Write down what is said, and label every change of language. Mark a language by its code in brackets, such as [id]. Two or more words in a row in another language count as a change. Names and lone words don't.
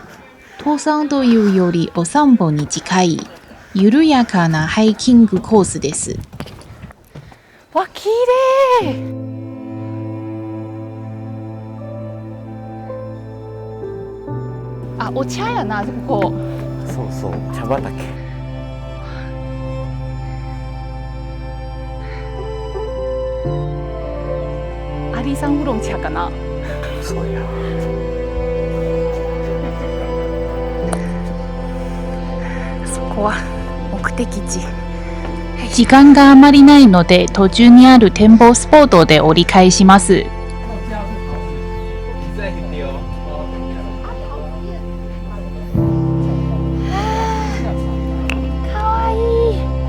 [ja] 登山というよりお散歩に近い緩やかなハイキングコースです。わ、綺麗。あ、お茶やな、ここ。そうそう、茶畑。阿里山乌龙茶かな。そうや。そこは目的地。時間があまりないので途中にある展望スポットで折り返します。かわいい。